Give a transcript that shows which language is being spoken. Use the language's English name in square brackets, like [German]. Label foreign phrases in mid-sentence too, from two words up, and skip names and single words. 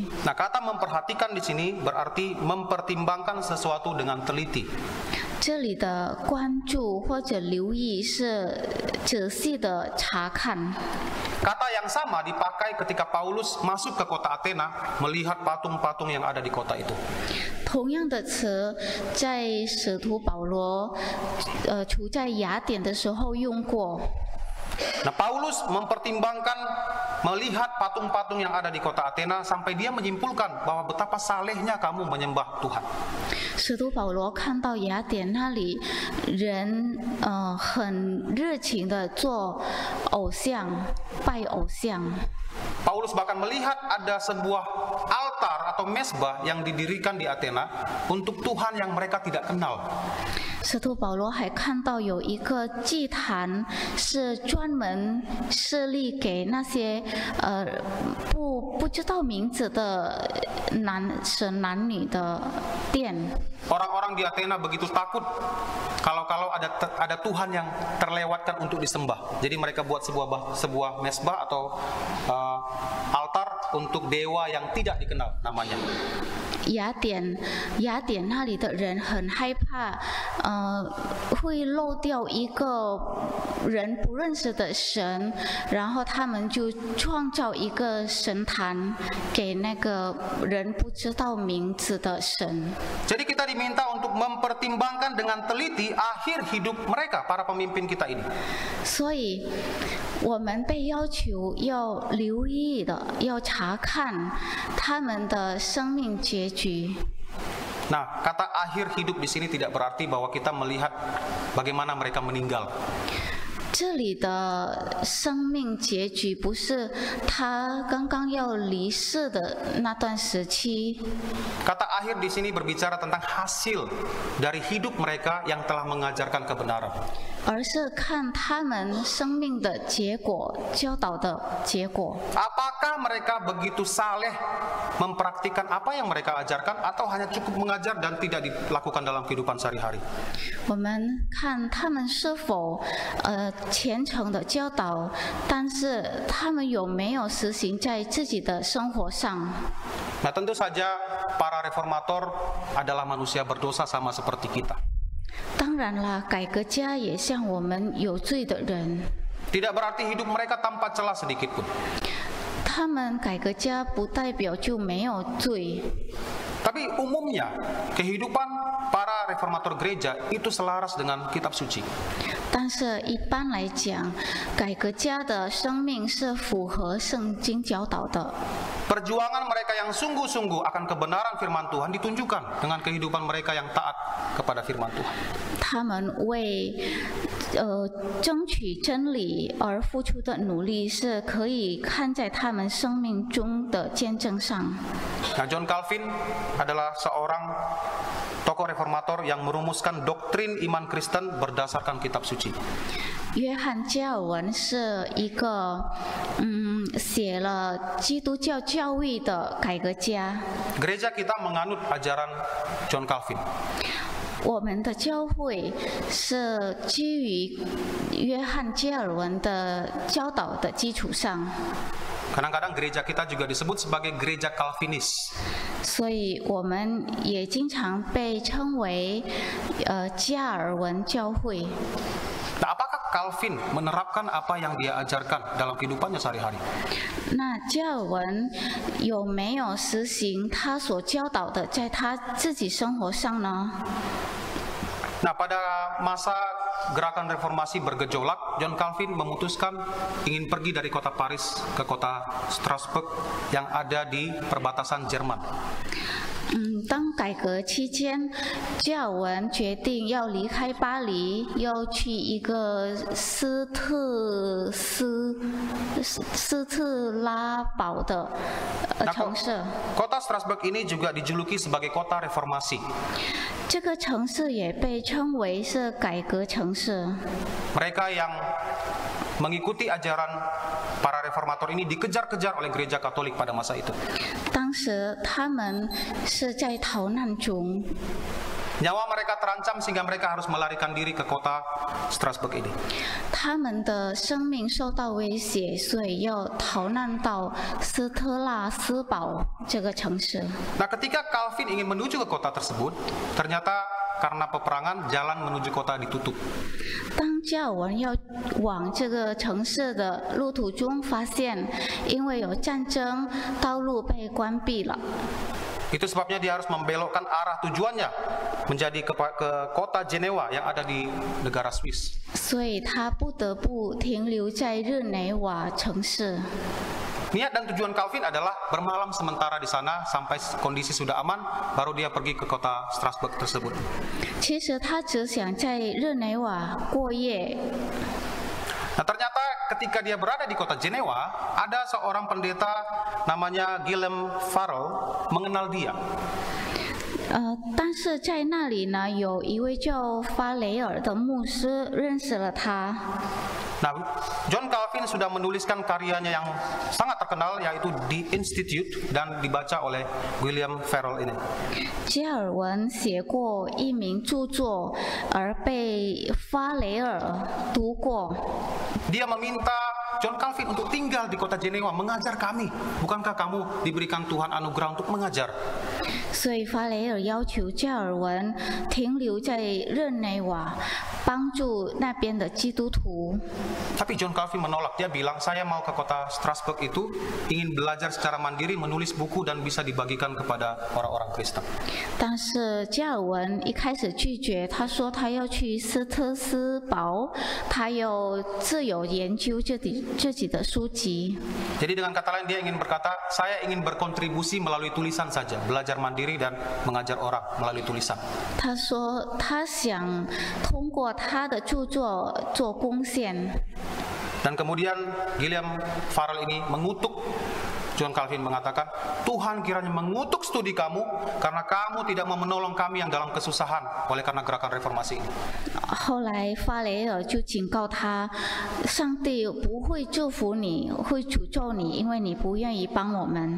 [Indonesian] Nah, kata memperhatikan di sini berarti mempertimbangkan sesuatu dengan teliti. [Chinese] 这里的关注或者留意是仔细的查看。 [Indonesian] Kata yang sama dipakai ketika Paulus masuk ke kota Athena melihat patung-patung yang ada di kota itu. [Chinese] 同样的词在使徒保罗处在雅典的时候用过。 [Indonesian] Nah, Paulus mempertimbangkan melihat patung-patung yang ada di kota Athena sampai dia menyimpulkan bahwa betapa salehnya kamu menyembah Tuhan. [Chinese] 使徒保罗看到雅典那里人很热情的做偶像，拜偶像。 [Indonesian] Paulus bahkan melihat ada sebuah altar atau mesbah yang didirikan di Athena untuk Tuhan yang mereka tidak kenal. [Chinese] 使徒保罗还看到有一个祭坛是专门设立给那些不知道名字的男女的殿。 [Indonesian] Orang-orang di Athena begitu takut kalau ada Tuhan yang terlewatkan untuk disembah. Jadi mereka buat sebuah mesbah atau altar untuk dewa yang tidak dikenal namanya. [Chinese] 雅典那里的人很害怕会漏掉一个人不认识的神，然后他们就创造一个神坛给那个人不知道名字的神。 [Indonesian] Jadi kita diminta untuk mempertimbangkan dengan teliti akhir hidup mereka, para pemimpin kita ini. [Chinese] 所以我们被要求要留意的，要查看他们的生命结局。 [Indonesian] Nah, kata akhir hidup di sini tidak berarti bahwa kita melihat bagaimana mereka meninggal. [Chinese] 这里的生命结局不是他刚刚要离世的那段时期。 [Indonesian] Kata akhir di sini berbicara tentang hasil dari hidup mereka yang telah mengajarkan kebenaran. [Chinese] 而是看他们生命的结果，教导的结果。 [Indonesian] Apakah mereka begitu saleh mempraktikkan apa yang mereka ajarkan, atau hanya cukup mengajar dan tidak dilakukan dalam kehidupan sehari-hari? [Chinese] 我们看他们是否虔诚的教导，但是他们有没有实行在自己的生活上？ [Indonesian] Nah, tentu saja para reformator adalah manusia berdosa sama seperti kita. [Chinese] 当然啦，改革家也像我们有罪的人。 [Indonesian] Tidak berarti hidup mereka tanpa celah sedikit pun. [Chinese] 他们改革家不代表就没有罪。 [Indonesian] Tapi umumnya kehidupan para reformator gereja itu selaras dengan kitab suci. [Chinese] 但是一般来讲，改革家的生命是符合圣经教导的。 [Indonesian] Perjuangan mereka yang sungguh-sungguh akan kebenaran firman Tuhan ditunjukkan dengan kehidupan mereka yang taat kepada firman Tuhan. [Chinese] 他们为争取真理而付出的努力，是可以看在他们生命中的见证上。 [Indonesian] Nah, John Calvin adalah seorang tokoh reformator yang merumuskan doktrin iman Kristen berdasarkan kitab suci. [Chinese] 约翰加尔文是一个写了基督教教义的改革家。 [Indonesian] Gereja kita menganut ajaran John Calvin. [Chinese] 我们的教会是基于约翰加尔文的教导的基础上。 [Indonesian] Kadang-kadang gereja kita juga disebut sebagai gereja Calvinis. [Chinese] 所以我们也经常被称为加尔文教会。 [Indonesian] Nah, apakah Calvin menerapkan apa yang dia ajarkan dalam kehidupannya sehari-hari? [Chinese] 那加尔文有没有实行他所教导的，在他自己生活上呢？ [Indonesian] Nah, pada masa gerakan reformasi bergejolak, John Calvin memutuskan ingin pergi dari kota Paris ke kota Strasbourg yang ada di perbatasan Jerman. [Chinese] 当改革期间，加尔文决定要离开巴黎，要去一个斯特拉堡的城市。 [Indonesian] Kota Strasbourg ini juga dijuluki sebagai kota reformasi. [Chinese] 这个城市也被称为是改革城市。 [Indonesian] Mereka yang mengikuti ajaran para reformator ini dikejar-kejar oleh gereja Katolik pada masa itu. [Chinese] 当时他们是在逃难中， [Indonesian] Nyawa mereka terancam sehingga mereka harus melarikan diri ke kota Strasbourg ini. [Chinese] 他们的生命受到威胁，所以要逃难到斯特拉斯堡这个城市。 [Indonesian] Nah, ketika Calvin ingin menuju ke kota tersebut, ternyata karena peperangan jalan menuju kota ditutup. [Chinese] 当加尔文要往这个城市的路途中，发现因为有战争，道路被关闭了。 [Indonesian] Itu sebabnya dia harus membelokkan arah tujuannya menjadi ke kota Jenewa yang ada di negara Swiss. [Chinese] 所以他不得不停留在日内瓦城市。 [Indonesian] Niat dan tujuan Calvin adalah bermalam sementara di sana sampai kondisi sudah aman, baru dia pergi ke kota Strasbourg tersebut. [Chinese] 其实他只想在日内瓦过夜。 [Indonesian] Nah, ternyata ketika dia berada di kota Jenewa, ada seorang pendeta namanya Guillaume Farel mengenal dia. [Chinese] 但是在那里呢，有一位叫法雷尔的牧师认识了他。 [Indonesian] Nah, John Calvin sudah menuliskan karyanya yang sangat terkenal, yaitu The Institute, dan dibaca oleh William Farel ini. [Chinese] 加尔文写过一名著作，而被法雷尔读过。 [Indonesian] Dia meminta John Calvin untuk tinggal di kota Jenewa, mengajar kami. Bukankah kamu diberikan Tuhan anugerah untuk mengajar? [Chinese] 所以法雷尔要求加尔文停留在日内瓦，帮助那边的基督徒。 [Indonesian] Tapi John Calvin menolak. Dia bilang, saya mau ke kota Strasbourg itu ingin belajar secara mandiri, menulis buku dan bisa dibagikan kepada orang-orang Kristen. [Chinese] 但是加尔文一开始拒绝，他说他要去斯特斯堡，他要自由研究自己的书籍。 [Indonesian] Jadi dengan kata lain dia ingin berkata, saya ingin berkontribusi melalui tulisan saja, belajar mandiri dan mengajar orang melalui tulisan. [Chinese] 他说他想通过他的著作做贡献。 [Indonesian] Dan kemudian William Farel ini mengutuk John Calvin, mengatakan, Tuhan kiranya mengutuk studi kamu karena kamu tidak mau menolong kami yang dalam kesusahan oleh karena gerakan reformasi ini. [Chinese] 后来法雷尔就警告他，上帝不会祝福你，会诅咒你，因为你不愿意帮我们。